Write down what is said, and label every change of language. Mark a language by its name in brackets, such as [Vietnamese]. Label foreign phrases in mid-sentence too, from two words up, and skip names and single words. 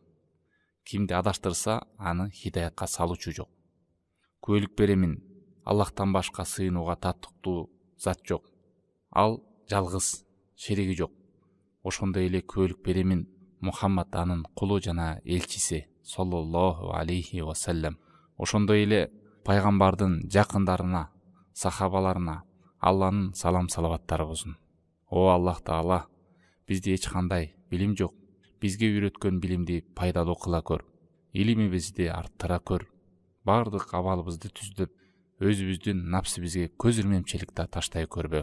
[Kyrgyz] Кимди адаштырса, аны хидаятка салуучу жок. Күбөлүк беремин, Аллахтан башка сыйынууга татыктуу зат жок. Ал жалгыз, шериги жок. Ошондой эле күбөлүк беремин, Мухаммад анын кулу жана элчиси [Arabic] صلى الله عليه وسلم. [Kyrgyz] Ошондой эле пайгамбардын жакындарына, сахабаларына Алланын салам салаваттары болсун. О Аллах Таала, бизде эч кандай билим жок. Бизге үйрөткөн билимди пайдалуу кыла көр. Илимибизди арттыра көр. Бардык абалыбызды түздөп, өзүбүздүн напсибизге көз ирмемчиликти таштай көрбө.